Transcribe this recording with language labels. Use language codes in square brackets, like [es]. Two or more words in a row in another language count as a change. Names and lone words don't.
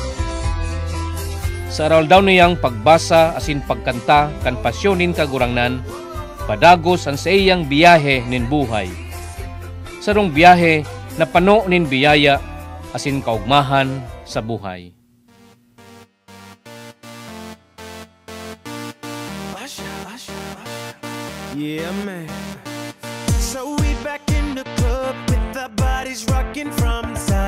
[bik] Sa aral daw niyang pagbasa asin pagkanta kan pasyonin kagurangnan, padagos ang sa iyang biyahe nin buhay. Sarong biyahe na pano nin biyaya asin kaugmahan sa buhay. [en] Yeah, man. So we back in the club with our bodies rocking from